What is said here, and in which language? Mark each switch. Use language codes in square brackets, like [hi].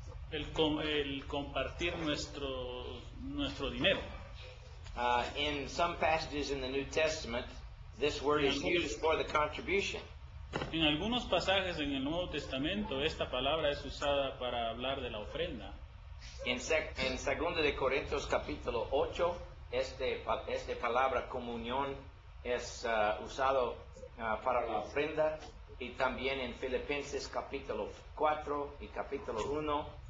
[es] El compartir nuestro dinero. [en] In some passages in the New Testament, this word is used for the contribution. [es] En algunos pasajes en el Nuevo Testamento esta palabra es usada para hablar de la ofrenda. En 2 de Corintios capítulo 8, esta palabra comunión es usado para la ofrenda, y también en Filipenses capítulo 4 y capítulo 1.